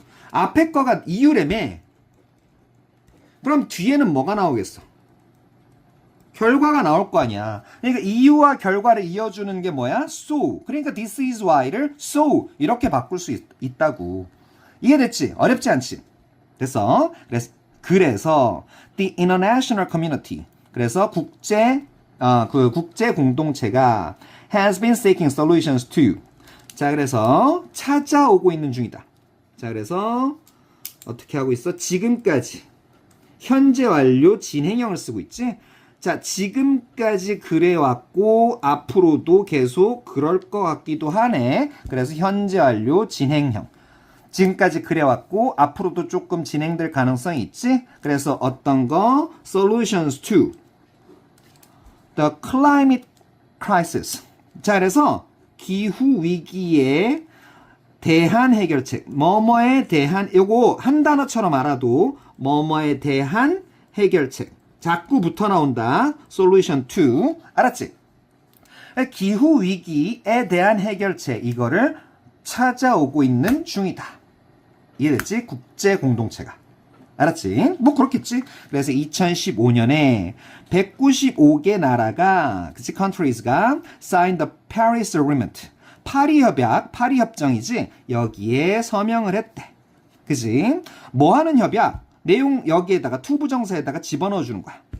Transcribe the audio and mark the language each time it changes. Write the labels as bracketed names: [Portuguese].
[Korean] 앞에 거가 이유라며. 그럼 뒤에는 뭐가 나오겠어? 결과가 나올 거 아니야. 그러니까 이유와 결과를 이어주는 게 뭐야? [English] So. [Korean] 그러니까 [English] this is why [Korean] 를 so 이렇게 바꿀 수 있다고. 이해됐지? 어렵지 않지? 됐어? [English] 그래서 the international community. [Korean] 그래서 국제 공동체가 [English] has been seeking solutions to. [Korean] 자, 그래서 찾아오고 있는 중이다. 자, 그래서 어떻게 하고 있어? 지금까지 현재 완료 진행형을 쓰고 있지? 자, 지금까지 그래왔고 앞으로도 계속 그럴 것 같기도 하네. 그래서 현재 완료 진행형. 지금까지 그래왔고 앞으로도 조금 진행될 가능성이 있지? 그래서 어떤 거? [English] Solutions to the climate crisis. [Korean] 자, 그래서 기후 위기에 대한 해결책. 뭐뭐에 대한 요거 한 단어처럼 알아도 뭐뭐에 대한 해결책. 자꾸 붙어 나온다. [English] Solution to. [Korean] 알았지? 기후 위기에 대한 해결책. 이거를 찾아오고 있는 중이다. 이해됐지? 국제 공동체가. 알았지? 뭐 그렇겠지? 그래서 2015년에 195개 나라가 그치? [English] countries가 signed the Paris Agreement. [Korean] 파리 협약, 파리 협정이지? 여기에 서명을 했대. 그치? 뭐 하는 협약? 내용 여기에다가 투부정사에다가 집어넣어 주는 거야.